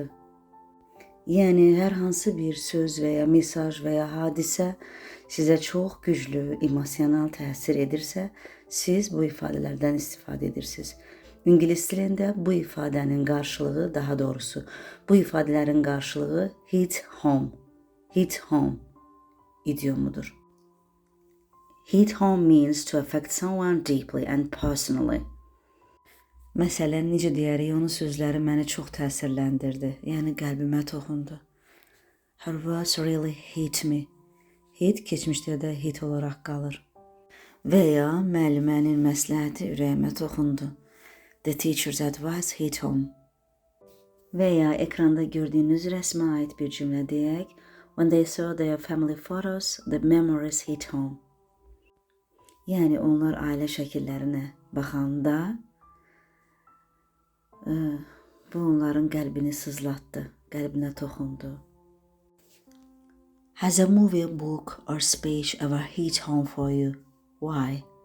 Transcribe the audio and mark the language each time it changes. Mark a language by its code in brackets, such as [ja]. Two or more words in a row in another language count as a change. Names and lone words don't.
[az] Yəni hər hansı bir söz və ya mesaj və ya hadisə sizə çox güclü emosional təsir edirsə, siz bu ifadələrdən istifadə edirsiniz. İngilis dilində bu ifadənin qarşılığı, daha doğrusu, bu ifadələrin qarşılığı [en] hit home. Hit home [az] idiomudur. [en] Hit home means to affect someone deeply and personally. [az] Məsələn, necə deyərik, onun sözləri məni çox təsirləndirdi. Yəni qəlbimə toxundu. [en] Her words really hit me. [az] Hit keçmişdə də hit olaraq qalır. Və ya müəllimənin məsləhəti ürəyimə toxundu. [en] The teacher's advice hit home. [az] Və ya ekranda gördüyünüz rəsmə aid bir cümlə deyək. [en] When they saw their family photos, the memories hit home. [az] Yəni onlar ailə şəkillərinə baxanda bu onların qəlbini sızlatdı, qəlbinə toxundu. [en] Has a movie, book or speech ever hit home for you? Why?